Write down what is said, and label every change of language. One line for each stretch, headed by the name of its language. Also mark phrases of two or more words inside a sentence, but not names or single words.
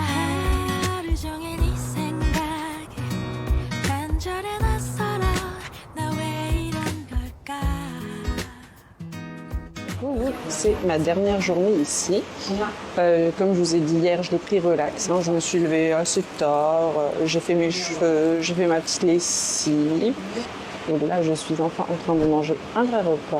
Korean: 하루 종일 네 생각에 간절해 낯설어. 나 왜 이런 걸까?
French: C'est ma dernière journée ici. Comme je vous ai dit hier, je l'ai pris relax. Je me suis levée assez tard, j'ai fait mes cheveux, j'ai fait ma petite lessive. Et là, je suis enfin en train de manger un vrai repas.